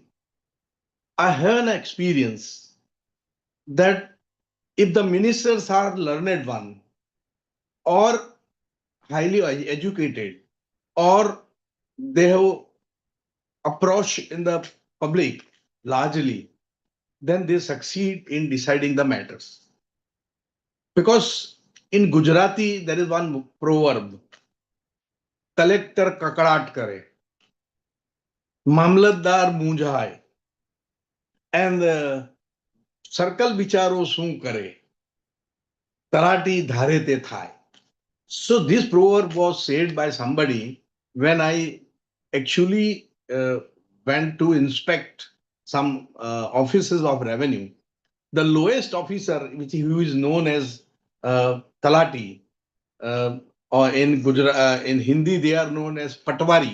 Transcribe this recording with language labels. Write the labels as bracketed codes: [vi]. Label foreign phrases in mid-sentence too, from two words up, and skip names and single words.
[en] I have an experience that if the ministers are learned one or highly educated or they have approach in the public largely, then they succeed in deciding the matters. Because in Gujarati, there is one proverb, [gu] કલેક્ટર કકરાટ કરે, મામલતદાર મૂંઝાય, [en] and circle [gu] bicharo શું કરે, તરાટી ધારે તે થાય. [en] So this proverb was said by somebody when I actually went to inspect some offices of revenue. The lowest officer, who is known as Talati, or in Gujarat, in Hindi they are known as Patwari.